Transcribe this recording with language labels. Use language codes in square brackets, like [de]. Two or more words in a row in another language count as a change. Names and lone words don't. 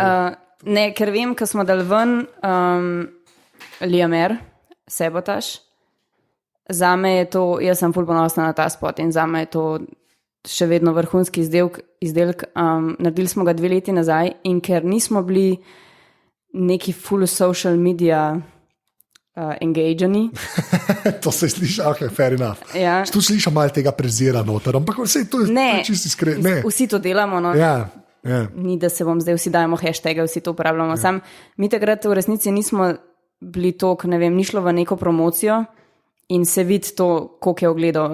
[sl] Ne, ker vem, ko smo dali ven Liamer, Sabotage, zame je to, jaz sem ful ponosna na ta spot in zame je to še vedno vrhunski izdelek. Naredili smo ga 2 leti nazaj in ker nismo bili neki full [en] social media [sl] engageni. To se sliši, ok, [en] fair enough. [sl] Ja. Tu slišam malo tega prezira noter, ampak vse to je čisto iskreno. Vsi to delamo, no. Ja. Ni, da se bom zdaj vsi dajemo hashtag, vsi to uporabljamo. Sam mi takrat v resnici nismo bili tok, ne vem, ni šlo v neko promocijo in se vidi to, koliko je ogledal.